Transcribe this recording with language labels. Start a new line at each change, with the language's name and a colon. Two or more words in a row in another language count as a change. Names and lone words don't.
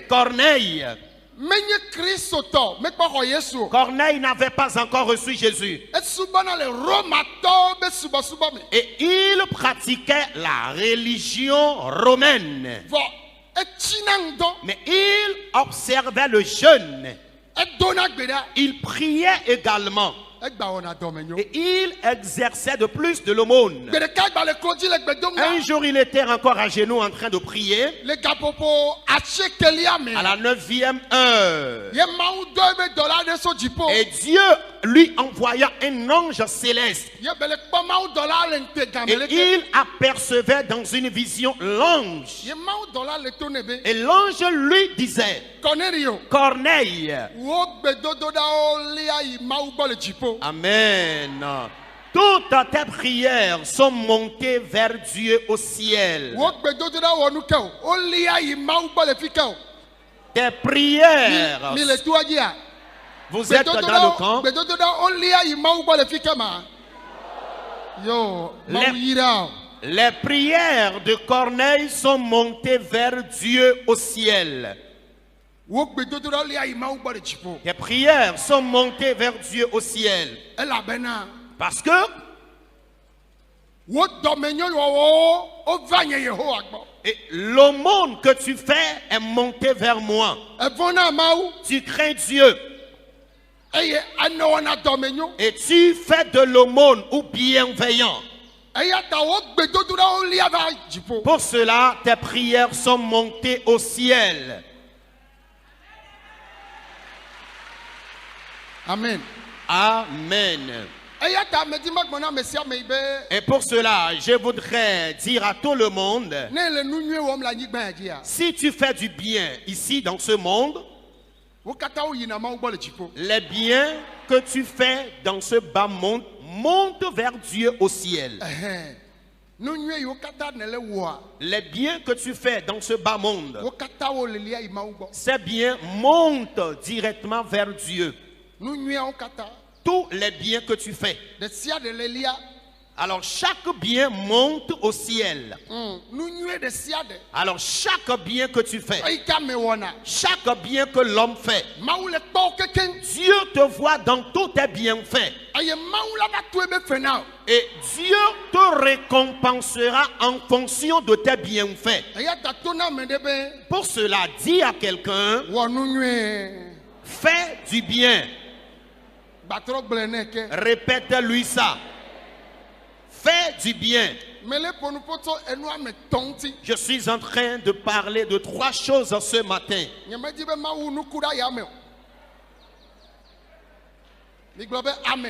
French: Corneille.
Ewe: menye kristotɔ mekpɔ xɔ yesu o
French: Corneille n'avait pas encore reçu Jésus.
Ewe: esubɔna le romatɔwo be subɔsubɔ me
French: Et il pratiquait la religion romaine.
Ewe: vɔ etsina ŋdɔ
French: Mais il observait le jeûne.
Ewe: edona gbe ɖa
French: Il priait également.
Ewe: egba wɔna dɔmenyo
French: Et il exerçait de plus de l'aumône.
Ewe: gbe ɖeka gba le klodzi le gbe dom
French: Un
Ewe: ɖa
French: jour, il était encore à genoux en train de prier.
Ewe: le gaƒoƒo atsekelia me
French: À la 9e heure.
Ewe: ye mawu dɔ ebe dɔla ɖe so dziƒo
French: Et Dieu lui envoya un ange céleste.
Ewe: ye be le kpɔ mawu dɔla le ŋte game
French: Et
Ewe: leke
French: il apercevait dans une vision l'ange.
Ewe: ye mawu dɔla le to ne be
French: Et l'ange lui disait, Cornelio Corneille,
Ewe: wo gbedodoɖawo lia yi mawu gbɔ le dziƒo
French: Amen. Toutes tes prières sont montées vers Dieu au ciel.
Ewe: wo gbedodoɖa wɔ nu ke o wo lia yi mawu gbɔ le fi ke o
French: Tes prières,
Ewe: mi le toa dzia
French: vous êtes dans le camp.
Ewe: gbedodoɖa wo lia yi mawu gbɔ le fi ke ma yo mawu
French: Les-
Ewe: yira o
French: Les prières de Corneille sont montées vers Dieu au ciel.
Ewe: wo gbedodoɖa lia yi mawu gbɔ le dziƒo
French: Tes prières sont montées vers Dieu au ciel.
Ewe: elabena
French: Parce que
Ewe: wo dɔmenyo wɔwɔwo wova nye yehowa gbɔ
French: et l'aumône que tu fais est montée vers moi.
Ewe: evɔna mawu
French: Tu crains Dieu
Ewe: eye anɔwɔna dɔmenyo
French: et tu fais de l'aumône ou bienveillant.
Ewe: eya ta wo gbedodoɖawo lia va dziƒo
French: Pour cela, tes prières sont montées au ciel. amen Amen.
Ewe: eya ta medi magbɔna ame sia ame yi be
French: Et pour cela, je voudrais dire à tout le monde,
Ewe: ne le nu nyuie wɔm le anyigba ya dzia
French: si tu fais du bien ici dans ce monde,
Ewe: wo katã wo yina mawu gbɔ le dziƒo
French: les biens que tu fais dans ce bas monde montent vers Dieu au ciel. Ɛhɛn.
Ewe: nu nyuie yiwo katã ne le wɔa
French: Les biens que tu fais dans ce bas monde,
Ewe: wo katã wo le lia yi mawu gbɔ
French: ces biens montent directement vers Dieu.
Ewe: nu nyuiewo katã
French: Tous les biens que tu fais.
Ewe: ɖe sia ɖe le lia
French: Alors chaque bien monte au ciel.
Ewe: nu nyuie ɖe sia ɖe
French: Alors chaque bien que tu fais,
Ewe: eyi ke ame wɔna
French: chaque bien que l'homme fait,
Ewe: mawu le kpɔwo kekeŋ
French: Dieu te voit dans tous tes bienfaits.
Ewe: eye mawu la va to ebe fe na o
French: Et Dieu te récompensera en fonction de tes bienfaits.
Ewe: eya ta to na ame ɖe be
French: Pour cela, dis à quelqu'un,
Ewe: wɔ nu nyuie
French: fais du bien.
Ewe: gbatrɔ gblɔ ne ke
French: Répète-lui ça. Fais du bien.
Ewe: mele ƒonu ƒo tso enu ame tɔ̃ ŋuti
French: Je suis en train de parler de trois choses ce matin.
Ewe: nye medi be mawu nuku ɖe yame o migblɔ be amen